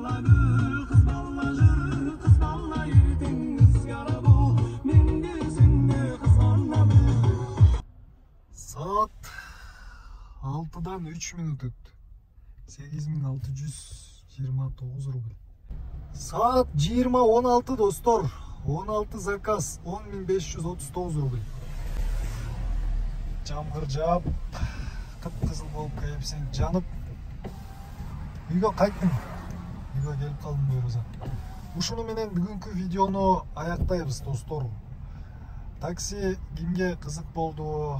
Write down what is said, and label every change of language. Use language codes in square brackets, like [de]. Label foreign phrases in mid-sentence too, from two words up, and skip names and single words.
[ky] Саат 6дан 3 минут өттү. 8629 рубл. Саат 20:16 достор. 16 заказ 10.539 рубл. Жамгыр жаап, кып-кызыл болуп кепсең жанып, үйгө кайттым. Үйгө келип калдым буюрса. Ушуну менен бүгүнкү видеону аяктайбыз достор. Такси кимге кызык болду?